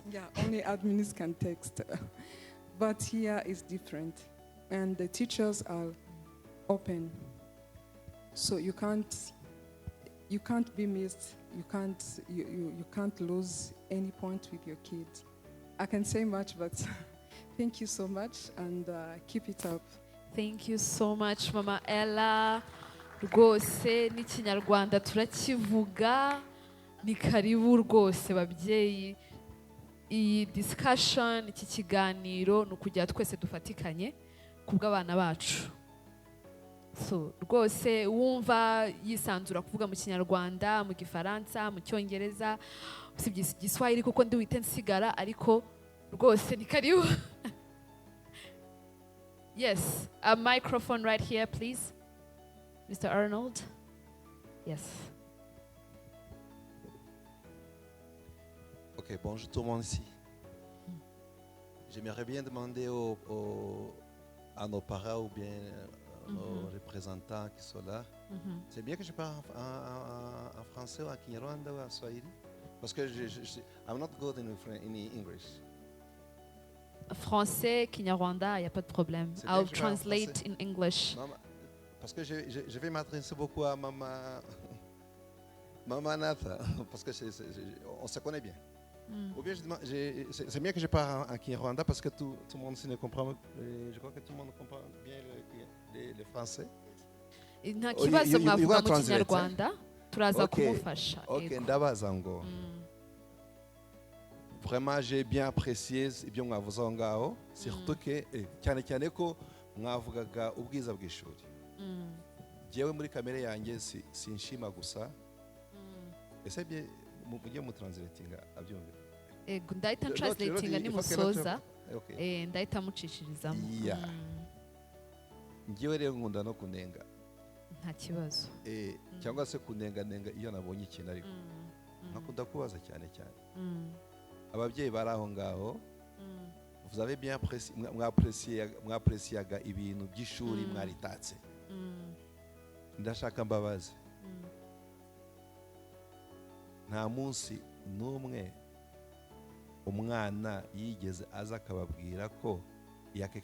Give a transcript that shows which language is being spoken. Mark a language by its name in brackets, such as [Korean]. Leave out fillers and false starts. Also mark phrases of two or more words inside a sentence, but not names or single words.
[English] Yeah, only admins can text. But here is different, and the teachers are open, so you can't be missed. You can't lose any point with your kids. I can say much, but thank you so much, and keep it up. Thank you so much, Mama Ella. [Kinyarwanda] Rwose n'ikinyarwanda turakivuga, ni karibu rwose babyeyi. Iyi discussion, iki kiganiro ni ukugira twese dufatikanye kubw'abana bacu. So rwose wumva yisanzura kuvuga mu kinyarwanda, mu gifaransa, mu cyongereza, usibye igiswahili kuko ndi wite nsigara, ariko rwose ni karibu. [English] Yes, a microphone right here, please. Mr. Arnold. Yes. [French] Ok, bonjour tout le monde ici. J'aimerais bien demander à nos parents ou bien aux représentants qui sont là. C'est bien que je parle en français ou en Kinyarwanda ou en Swahili? Parce que [English] I'm not good in English. [French] Français, Kinyarwanda, il n'y a pas de problème. C'est bien [English] I'll [French] que je parle [English] translate in English. [French] Maman, parce que je vais m'adresser beaucoup à Maman Natha, parce que on se connaît bien. Ou bien c'est bien que je parle en Kinyarwanda parce que tout le monde ne comprend. Je crois que tout le monde comprend bien le français. [Kinyarwanda] Nta kibazo mwavuga mu [English] translate, [Kinyarwanda] Kinyarwanda turaza [English] Okay. [Kinyarwanda] kumufasha. [English] Ok, [Kinyarwanda] Yego. ndabaza ngo [French] vraiment j'ai bien apprécié [Kinyarwanda] ibyo mwavuze aho ngaho [French] surtout que [Kinyarwanda] cyane cyane ko mwavugaga ubwiza bw'ishuri. Jewe muri kamere yanjye sinshima gusa. Ese bye mujye mu translatinga abyumvira. Ego, ndahita Loti, translatinga loti, nimusoza. [English] Okay. [Kinyarwanda] Ndahita mucishirizamo. [English] Yeah. [Kinyarwanda] Njyewe rero nkunda no kunenga. Nta kibazo. Cyangwa se kunenga iyo nabonye ikintu ariko nkakunda kubaza cyane cyane. Ababyeyi bari aho ngaho [French] vous avez bien [Kinyarwanda] mwapréciaga ibintu by'ishuri mwaritatse. Ndashaka mbabaze. Nta munsi n'umwe umwana yigeze aza akababwira ko [French] il y a